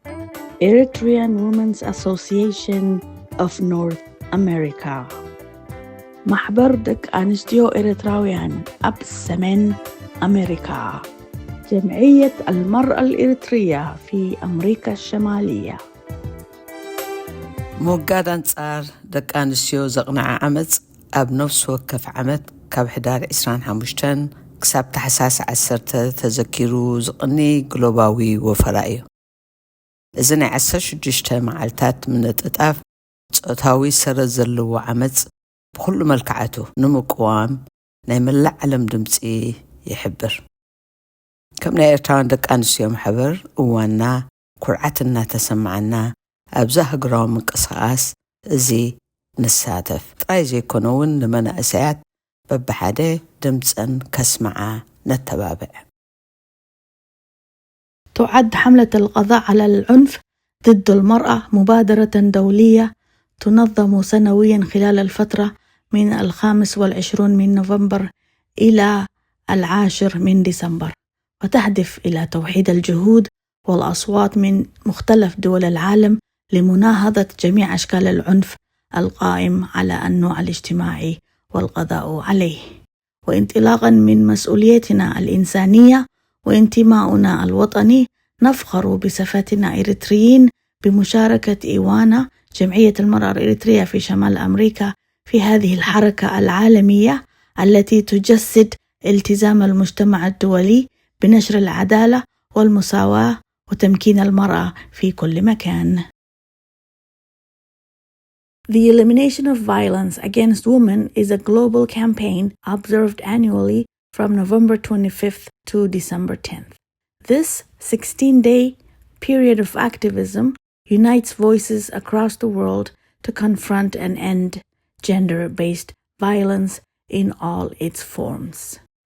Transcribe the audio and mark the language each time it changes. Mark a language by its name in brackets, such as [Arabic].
[English] Eritrean Women's Association of North America. [Tigrinya] ማሕበር ደቂ ኣንስትዮ ኤርትራውያን ኣብ ሰሜን [Arabic] أمريكا. جمعية المرأة الإريترية في أمريكا الشمالية. [Tigrinya] ምውጋድ ኣንጻር ደቂ ኣንስትዮ ዘቕንዐ ዓመፅ ኣብ ነፍሲ ወከፍ ዓመት ካብ ሕዳር 25 ክሳብ ታሕሳስ 10 ተዘኪሩ ዝቕኒ ግሎባዊ ወፈራ እዩ። እዚ ናይ 16 መዓልታት ምንጥጣፍ ጾታዊ ሰረዝ ዘለዎ ዓመፅ ብኩሉ መልክዓቱ ንምቁዋም ናይ መላእ ዓለም ድምፂ ይሕብር። ከም ናይ ኤርትራውያን ደቂ ኣንስትዮ ማሕበር እዋና ኩርዓት እናተሰምዓና ኣብዛ ሃገራዊ ምንቅስቓስ እዚ ንሳተፍ ጥራይ ዘይኮነውን ንመናእሰያት በብሓደ ድምፀን ከስመዓ ነተባብዕ። [Arabic] تعد حملة القضاء على العنف ضد المرأة مبادرة دولية تنظم سنويا خلال الفترة من 25 من نوفمبر إلى 10 من ديسمبر، وتهدف إلى توحيد الجهود والأصوات من مختلف دول العالم لمناهضة جميع أشكال العنف القائم على النوع الاجتماعي والقضاء عليه. وانطلاقا من مسؤوليتنا الإنسانية وانتماؤنا الوطني، نفخر بصفتنا إريتريين بمشاركة إيوانا جمعية المرأة الإريترية في شمال أمريكا في هذه الحركة العالمية التي تجسد التزام المجتمع الدولي بنشر العدالة والمساواة وتمكين المرأة في كل مكان. [English] The Elimination of Violence Against Women is a global campaign observed annually from November 25th to December 10th. This 16-day period of activism unites voices across the world to confront and end gender-based violence in all its forms.